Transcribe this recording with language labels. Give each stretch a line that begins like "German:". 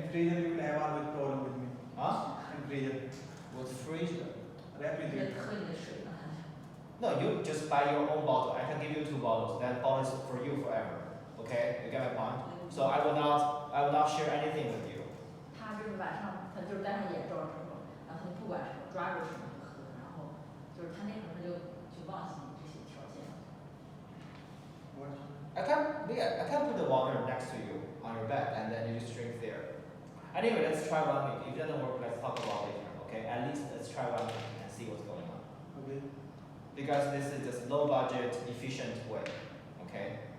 English: In freezer you will have always problem with me. Huh? In freezer. What's freezer?
Chinese: 你在
English: Refrigerator.
Chinese: 喝你的水呢？
English: No, you just buy your own bottle. I can give you 2 bottles. That bottle is for you forever. Okay, you get my point. So I will not share anything with you.
Chinese: 他就是晚上，他就是戴上眼罩之后，然后他不管什么抓住什么就喝，然后就是他那会儿他就忘记这些条件了。
English: What? I can put the water next to you on your bed and then you just drink there. Anyway, let's try 1 week. If it doesn't work, let's talk about it later. Okay, at least let's try 1 week and see what's going on. Okay. Because this is just low budget, efficient way. Okay.